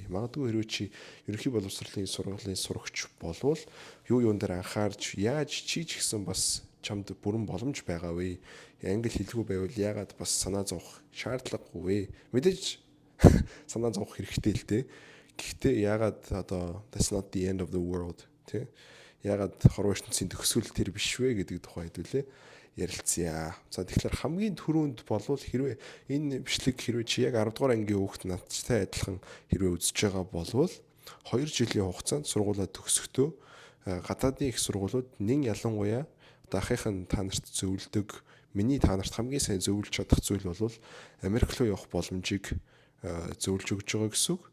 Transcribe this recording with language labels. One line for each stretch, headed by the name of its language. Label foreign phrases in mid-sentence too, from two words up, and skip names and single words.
Mongolian: Магадгүй хэрвээ чи ерөнхий боловсролын сургуулийн сурагч болвол юу юун дээр анхаарч яаж чи ч гэсэн бас чамд бүрэн боломж байгаа вэ? Англи хэлгүй байвал яагаад бас санаа зовох шаардлагагүй вэ? Мэдээж санаа зовох хэрэгтэй л дээ. Гэхдээ яагаад одоо
English: that's not the end of the world
Mongolian: тий? Яагаад хорвоо ертөнцийн төгсгөл тэр биш вэ гэдэг тухай хэдүүлээ ярилцъя. За тэгэхээр хамгийн түрүүнд болвол хэрвээ энэ бичлэг хэрвээ чи яг 10 дугаар ангийн хүүхэд надтай адилхан хэрвээ үзэж байгаа болвол 2 жилийн хугацаанд сургуулаа төгсөхдөө гадаадын их сургуулиуд нэн ялангуяа одоо ахыхын та нарт зөвлөдөг миний та нарт хамгийн сайн зөвлөж чадах зүйл бол Америк руу явах боломжийг зөвлөж өгж байгаа гэсэн үг.